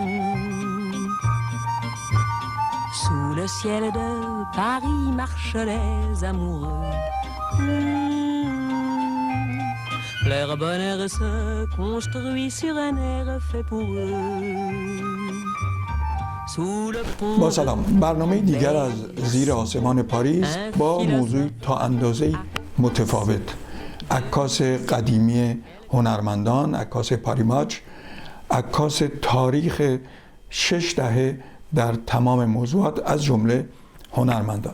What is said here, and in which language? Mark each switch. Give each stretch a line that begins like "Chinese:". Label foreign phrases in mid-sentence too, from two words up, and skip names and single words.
French: Sous le ciel de Paris marchent les amoureux. Leur bonheur se construit sur un air fait pour eux.
Persian: با سلام، برنامه دیگر از زیر آسمان پاریس با موضوع تا اندازه متفاوت. عکاس قدیمی هنرمندان، عکاس پاریماچ، عکاس تاریخ 6 دهه در تمام موضوعات از جمله هنرمندان.